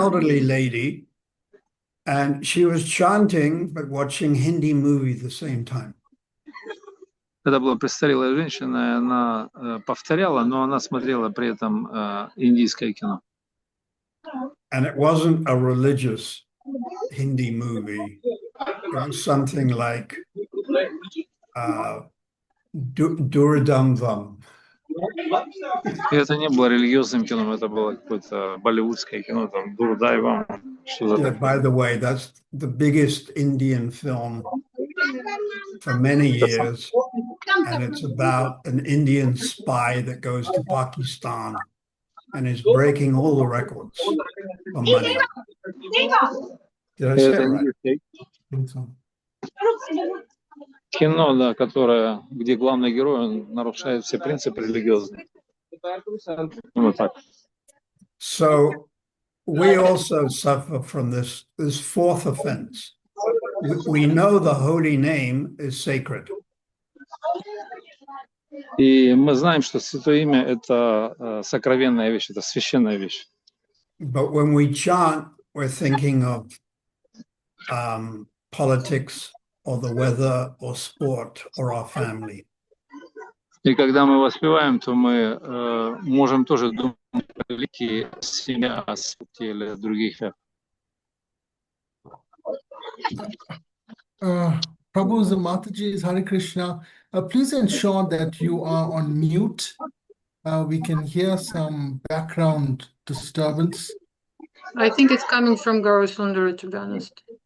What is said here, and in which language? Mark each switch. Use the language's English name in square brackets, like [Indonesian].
[English] elderly lady, and she was chanting but watching Hindi movie at the same time. [Russian] Это была престарелая женщина, и она повторяла, но она смотрела при этом индийское кино. [English] And it wasn't a religious Hindi movie. It was something like Duradam. [Russian] И это не было религиозным кино, это было какое-то болливудское кино, там, Дурдай вам, что-то [English] Yeah, by the way, that's the biggest Indian film for many years. And it's about an Indian spy that goes to Pakistan and is breaking all the records for money. Did I say [Russian] Это [English] it right? [Russian] индийское [English] I think so. [Russian] кино, да, которое, где главный герой он нарушает все принципы религиозные. Вот так. [English] So we also suffer from this fourth offense. We know the holy name is sacred, [Russian] И мы знаем, что Святое Имя — это сокровенная вещь, это священная вещь. [English] but when we chant, we're thinking of politics or the weather or sport or our family. [Russian] И когда мы воспеваем, то мы можем тоже думать о великие семья, о спорте или о других. [English] Prabhu's and Mataji's Hare Krishna. Please ensure that you are on mute. We can hear some background disturbance. I think it's coming from Guru Sundara, to be honest,